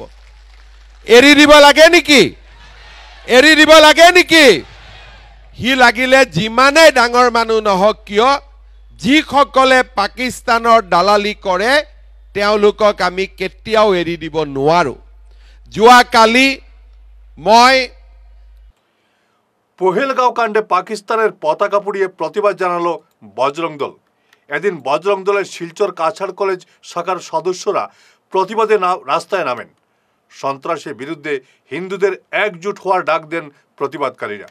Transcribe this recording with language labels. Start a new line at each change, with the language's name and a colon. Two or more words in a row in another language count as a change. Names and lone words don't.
Assamese: এৰি দিব লাগে নেকি? এৰি দিব লাগে নেকি? সি লাগিলে যিমানেই ডাঙৰ মানুহ নহওক কিয়, যিসকলে পাকিস্তানৰ দালালি কৰে তেওঁলোকক আমি কেতিয়াও এৰি দিব নোৱাৰো। যোৱাকালি মই
Bangla: পহেলগাঁও কাণ্ডে পাকিস্তানের পতাকা পুড়িয়ে প্রতিবাদ জানালো বজরং দল। এদিন বজরং দলের শিলচর কাছাড় কলেজ শাখার সদস্যরা প্রতিবাদে রাস্তায় নামেন। সন্ত্রাসের বিরুদ্ধে হিন্দুদের একজোট হওয়ার ডাক দেন প্রতিবাদকারীরা।